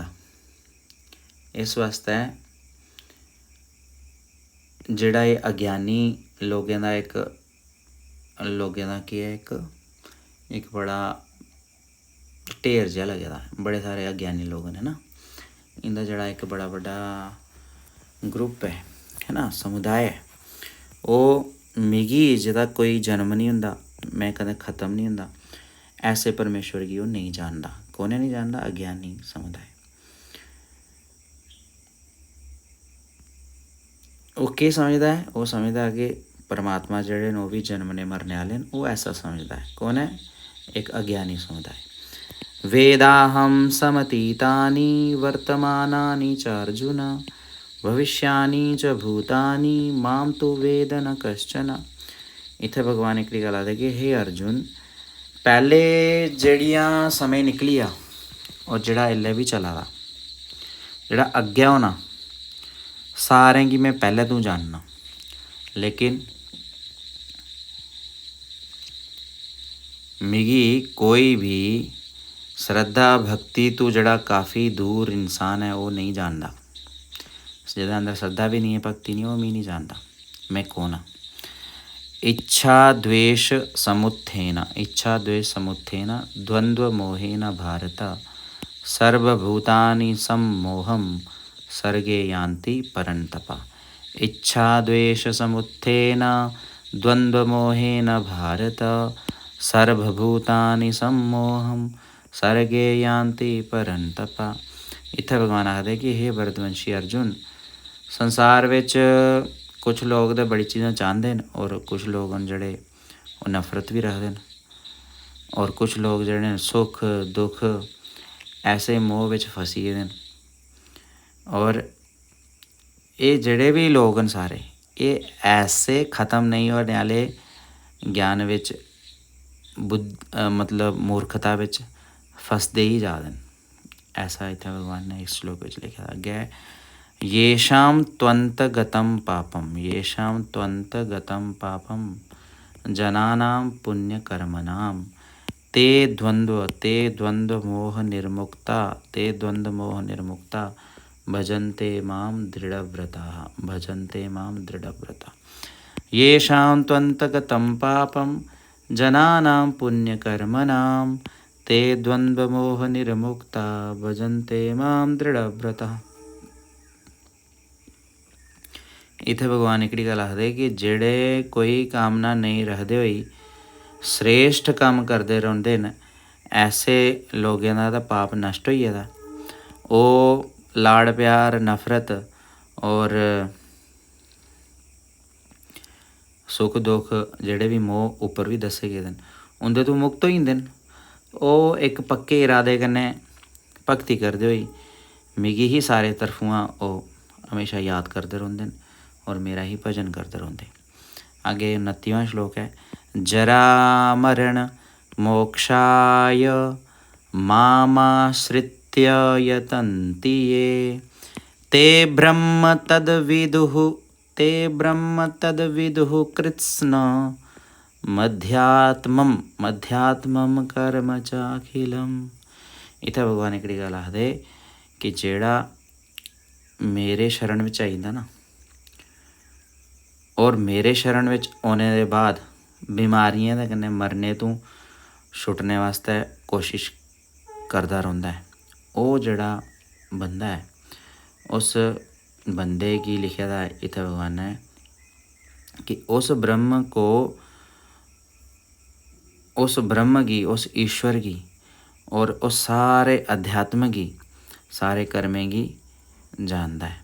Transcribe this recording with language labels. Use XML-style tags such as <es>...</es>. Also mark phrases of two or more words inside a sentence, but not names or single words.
<doi>इस वास्तै जेह्ड़ा एह् अज्ञानी लोगें दा केह् है, इक बड़ा ढेर जेहा लगे दा, बड़े सारे अज्ञानी लोग न ना, इं'दा जेह्ड़ा इक बड़ा बड्डा ग्रुप है ना, समुदाय है, ओह् मिगी जेह्दा कोई जन्म नहीं होंदा, मैं कदें ख़त्म नहीं होंदा, ऐसे परमेश्वर गी ओह् नहीं जानदा। कौन नहीं जानदा? अज्ञानी समुदाय। ओह् केह् समझदा है? ओह् समझदा है कि परमात्मा जेह्ड़े न ओह् भी जन्मने मरने आह्ले न, ओह् ऐसा समझदा है। कौन है? एक अज्ञानी समुदाय।</doi> <sa>वेदाहं समतीतानि वर्तमानानि च अर्जुन भविष्यानि च भूतानि मां तु वेद न कश्चन।</sa> <doi>इत्थै भगवान एह्कड़ी गल्ल आखदे कि हे अर्जुन, पैह्ले जेह्ड़ियां समें निकलिया और जेह्ड़ा ऐल्लै बी चला दा, जेह्ड़ा अग्गें होना, सारें गी मैं पैह्ले तूं जानना, लेकिन मिगी कोई भी श्रद्धा भक्ति तो जेह्ड़ा काफ़ी दूर इंसान है ओह् नहीं जानदा। जेह्दे अंदर श्रद्धा भी नहीं है, भक्ति नहीं, ओह् मिगी नहीं जानदा मैं कौन हाँ।</doi> <sa>इच्छा द्वेष समुत्थेन द्वन्द्वमोहेन भारत सर्वभूतानि सम्मोहं सर्गे यान्ति परन्तप। इच्छा द्वेष समुत्थेन द्वन्द्वमोहेन भारत सर्वभूतानि सम्मोहं सर्गे यान्ति परन्तप।</sa> <doi>इत्थै भगवान आखदे कि हे भरतवंशी अर्जुन, संसार विच कुछ लोग ते बड़ी चीज़ां चाहते हैं और कुछ लोग न जेह्ड़े ओह् नफरत भी रखते हैं, और कुछ लोग जेह्ड़े न सुख दुख ऐसे मोह विच फसी गेदे न। और एह् जेह्ड़े भी लोग न सारे, एह् ऐसे ख़त्म नहीं होने आह्ले ज्ञान विच मतलब मूर्खता विच फसदे ही जा दे न। ऐसा इत्थै भगवान ने इस श्लोक विच लिखे दा।</doi> <sa>अग्गें येषां त्वन्तगतं पापं जनानां पुण्यकर्मणां ते द्वन्द्वमोहनिर्मुक्ता भजन्ते मां दृढव्रताः भजन्ते मां दृढव्रताः येषां त्वन्तगतं पापं जनानां पुण्यकर्मणां ते द्वन्द्वमोहनिर्मुक्ता भजन्ते मां दृढव्रताः।</sa> <doi>इत्थै भगवान एकड़ी गल आखदे कि जेड़े कोई कामना नहीं रखदे होई श्रेष्ठ कम्म करदे रौंह्दे न ऐसे लोगें दा तां पाप नष्ट होई गेदा। ओह् लाड़ प्यार नफरत और सुख दुख जेह्ड़े बी मोह उप्पर बी दस्से गेदे न उं'दे तो मुक्त होई जंदे न। ओह् इक पक्के इरादे कन्नै भगती करदे होई मिगी ही सारे तरफुआं ओह् हमेशा याद करदे रौंह्दे न और मेरा ही भजन करदे रौंह्दे। अग्गे 29वां श्लोक है</doi> <sa>जरा मरण मोक्षाय मामाश्रित्य यतन्ति ये ते ब्रह्म तद्विदुः कृत्स्न मध्यात्मं कर्म चाखिलम।</sa> <doi>इत्थै भगवान एकड़ी गल आखदे कि जेड़ा मेरे शरण बिच आई जंदा ना और मेरे शरण बिच औने दे बाद बीमारियां दे कन्नै मरने तों छुटने वास्ते कोशिश करदा रौंह्दा है ओह् जेड़ा बंदा है उस बंदे गी लिखे दा है इत्थै भगवान ने कि उस ब्रह्म गी उस ईश्वर गी और उस सारे अध्यात्म गी सारे कर्में गी जानदा है।</doi>